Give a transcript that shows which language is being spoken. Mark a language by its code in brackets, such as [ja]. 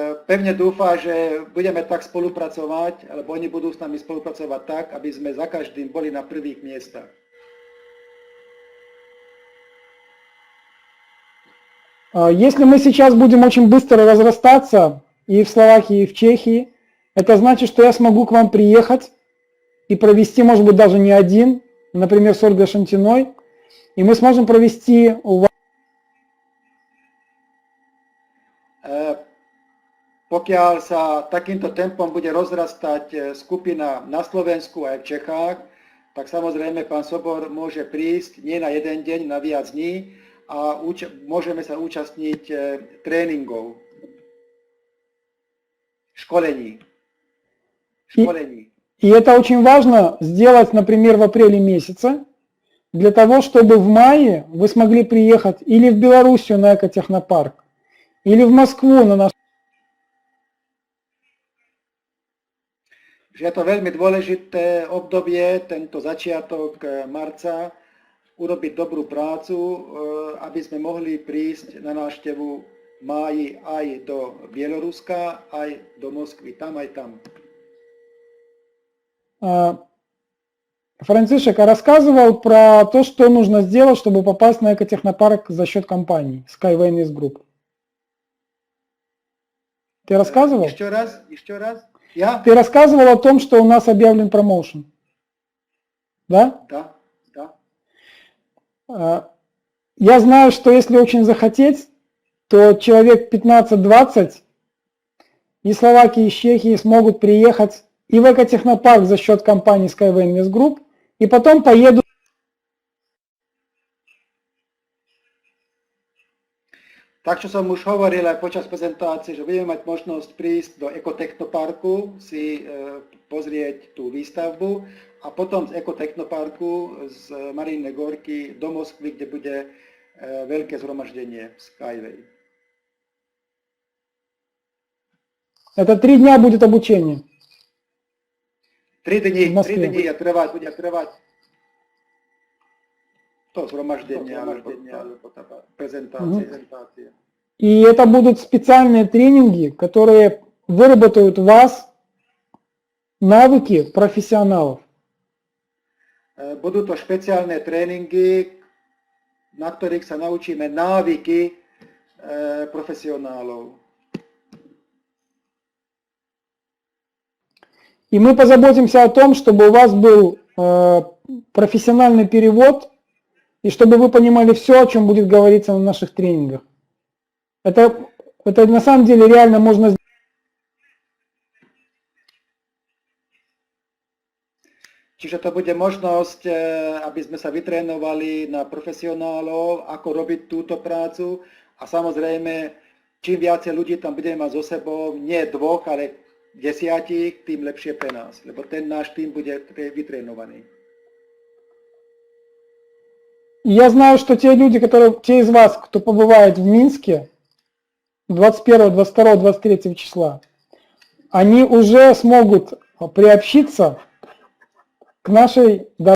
[sk] Pevne dúfa, že budeme tak spolupracovať, alebo oni budú s nami spolupracovať tak, aby sme za každým boli na prvých miestach. [ru] Если мы сейчас будем очень быстро разрастаться и в Словакии, и в Чехии, это значит, что я смогу к вам приехать и провести, может быть, даже не один, например, с Ольгой Шантиной, и мы сможем провести у вас... [sk] Pokiaľ sa takýmto tempom bude rozrastať skupina na Slovensku aj v Čechách, tak samozrejme pán Sobor môže prísť nie na jeden deň, na viac dní a môžeme sa účastniť tréningov, školení. [ru] И это очень важно сделать, например, в апреле месяце, для того, чтобы в мае вы смогли приехать или в Белоруссию на экотехнопарк, или в Москву на наш... [sk] Je to veľmi dôležité obdobie, tento začiatok marca, urobiť dobrú prácu, aby sme mohli prísť na návštevu v máji aj do Bieloruska, aj do Moskvy, tam aj tam. [ru] Францишек рассказывал про то, что нужно сделать, чтобы попасть на экотехнопарк за счет компании Skyway Invest Group. Ты рассказывал? Еще раз. Я? Ты рассказывал о том, что у нас объявлен промоушен. Да? Да. Я знаю, что если очень захотеть, то человек 15-20 и Словакии, и Чехии смогут приехать и в экотехнопарк за счет компании Skyway Invest Group, и потом поедут. [sk] Tak, čo som už hovoril aj počas prezentácie, že budeme mať možnosť prísť do Ekotechnoparku, si pozrieť tú výstavbu a potom z Ekotechnoparku z Mariinnej Gorky do Moskvy, kde bude veľké zhromaždenie Skyway. [ru] Это 3 дня будет обучение. [sk] 3 dní, v Moskve. 3 dní bude trvať to zhromaždenie alebo tá prezentácia. [ru] И это будут специальные тренинги, которые выработают в вас навыки профессионалов. [sk] Budú to špeciálne tréningy, na ktorých sa naučíme návyky [ru] профессионалов. И мы позаботимся о том, чтобы у вас был профессиональный перевод, и чтобы вы понимали все, о чем будет говориться на наших тренингах. Это на самом деле реально можно сделать. [sk] Čiže to bude možnosť, aby sme sa vytrénovali na profesionálov, ako robiť túto prácu a samozrejme, čím viacej ľudí tam budeme mať so sebou, nie 2, ale 10, tým lepšie pre nás, lebo ten náš tým bude vytrénovaný. [ru] Я знаю, что те люди, те из вас, кто побывает в Минске 21, 22, 23 числа, они уже смогут приобщиться к нашей...